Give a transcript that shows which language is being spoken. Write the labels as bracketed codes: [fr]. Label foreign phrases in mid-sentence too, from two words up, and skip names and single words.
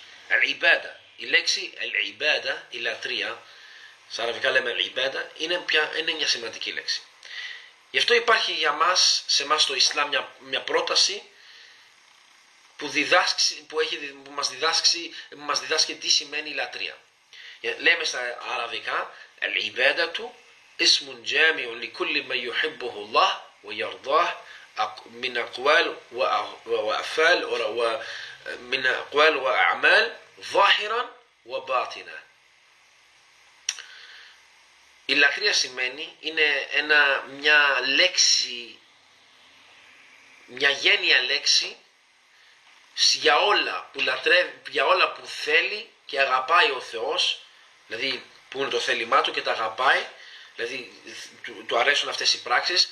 [el] Al-ibada. Η λέξη al-ibada, η λατρεία, στα αραβικά λέμε al-ibada, είναι μια σημαντική λέξη. Γι' αυτό υπάρχει για μας, σε εμάς στο Ισλάμ, μια πρόταση που μας διδάσκει τι σημαίνει η λατρεία. Λέμε στα αραβικά al-ibadatu [ar] اسم جامع لكل ما يحبه الله ويرضاه من أقوال وأفعال ومن أقوال وأعمال ظاهرا وباطنا. [el] Η λατρεία σημαίνει, είναι μια λέξη, μια γένεια λέξη για όλα που θέλει και αγαπάει ο Θεός, δηλαδή που είναι το θέλημά του και τα αγαπάει, δηλαδή του αρέσουν αυτές οι πράξεις.